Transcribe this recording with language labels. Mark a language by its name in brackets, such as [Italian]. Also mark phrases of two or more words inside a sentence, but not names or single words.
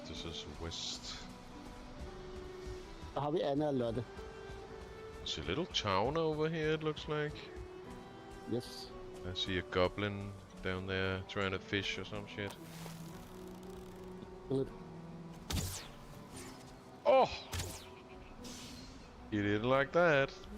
[English] This is west. [Danish] Så har vi Anna og Lotte. [English] There's a little town over here, it looks like. Yes. I see a goblin down there trying to fish or some shit. Good. Oh! You didn't like that.